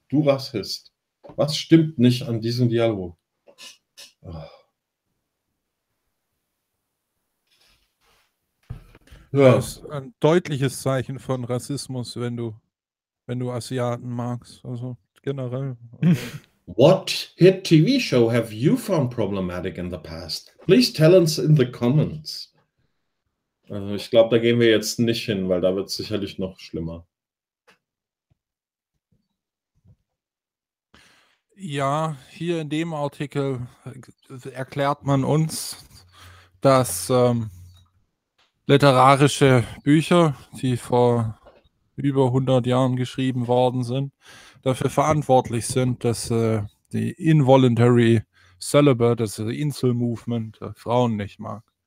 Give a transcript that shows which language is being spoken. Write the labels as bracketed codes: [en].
[de] Du Rassist. Was stimmt nicht an diesem Dialog? Oh. Ja. Das ist ein deutliches Zeichen von Rassismus, wenn du Asiaten magst. Also... Generell. [en] What hit TV show have you found problematic in the past? Please tell us in the comments. [de] Also ich glaube, da gehen wir jetzt nicht hin, weil da wird es sicherlich noch schlimmer. Ja, hier in dem Artikel erklärt man uns, dass literarische Bücher, die vor über 100 Jahren geschrieben worden sind, dafür verantwortlich sind, dass die Involuntary Celibate, das Insel-Movement, Frauen nicht mag.